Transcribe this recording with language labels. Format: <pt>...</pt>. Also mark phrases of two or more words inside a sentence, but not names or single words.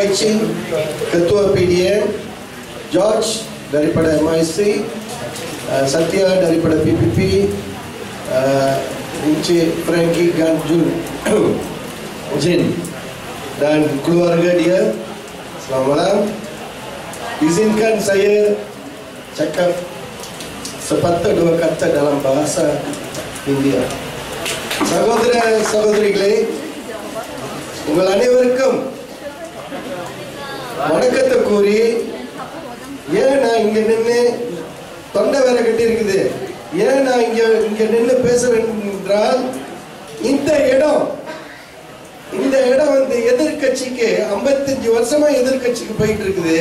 <ms>Ching, Ketua PDN, George daripada MIC, Satya daripada PPP, Encik Frankie Ganjun Jin dan keluarga dia. Selamat malam. Izinkan saya cakap sepatah dua kata dalam bahasa India.</ms> <ta>சகோதரிகளே, உங்கள் அனைவருக்கும் வணக்கத்தை கூறி, ஏன் நான் இங்க நின்று தொண்டை வேற கட்டி இருக்குது, ஏன் நான் இங்க நின்று பேச வேண்டும் என்றால், இந்த இடம் வந்து எதிர்கட்சிக்கு 55 வருஷமா எதிர்கட்சிக்கு போயிட்டு இருக்குது.</ta>